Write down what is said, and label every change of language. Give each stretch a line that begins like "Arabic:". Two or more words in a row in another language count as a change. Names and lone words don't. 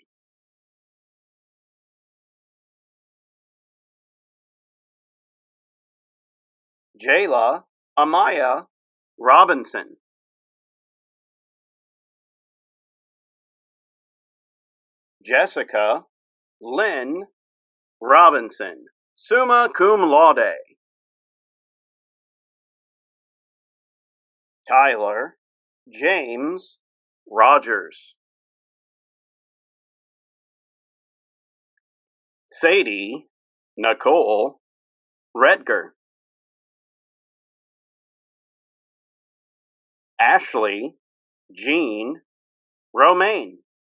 English: Jayla Amaya Robinson. Jessica Lynn Robinson,
Latin: summa cum laude.
English: Tyler James Rogers. Sadie Nicole Redger. Ashley Jean Romaine.